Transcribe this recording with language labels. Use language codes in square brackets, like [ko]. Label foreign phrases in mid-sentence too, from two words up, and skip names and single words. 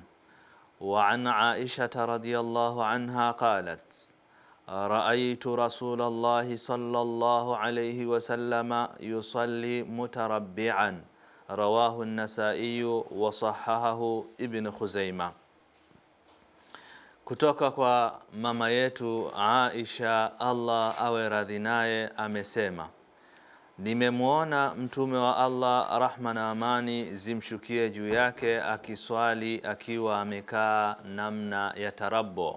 [ar] وعن عائشة رضي الله عنها قالت: رأيت رسول الله صلى الله عليه وسلم يصلي متربعا. رواه النسائي وصححه ابن خزيمة. [sw] Kutoka kwa mama yetu Aisha, Allah awe radhi naye, amesema: nimemuona mtume wa Allah, rahma na amani zimshukie juu yake, akiswali akiwa amekaa namna ya tarabbu.